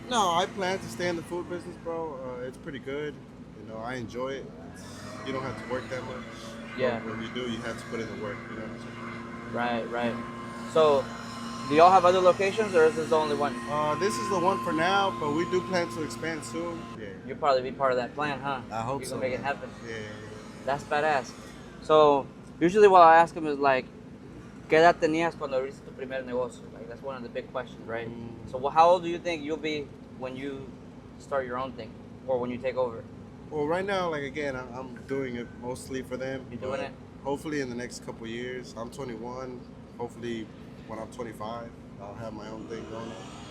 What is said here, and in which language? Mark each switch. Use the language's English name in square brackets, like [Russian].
[English] No, I plan to stay in the food business, bro. It's pretty good. You know, I enjoy it. You don't have to work that much. Yeah. But when you do, you have to put in the work, you know. Right. So, do y'all have other locations, or is this the only one? This is the one for now, but we do plan to expand soon. Yeah. You'll probably be part of that plan, huh? I hope You're so. going to make it happen. Yeah. That's badass. So, usually what I ask them is like, [Spanish] ¿qué edad tenías cuando abriste tu primer negocio? [English] Like, that's one of the big questions, right? So, how old do you think you'll be when you start your own thing, or when you take over? Well, right now, like again, I'm doing it mostly for them. You doing it? Hopefully, in the next couple of years, I'm 21. Hopefully, when I'm 25, I'll have my own thing going on.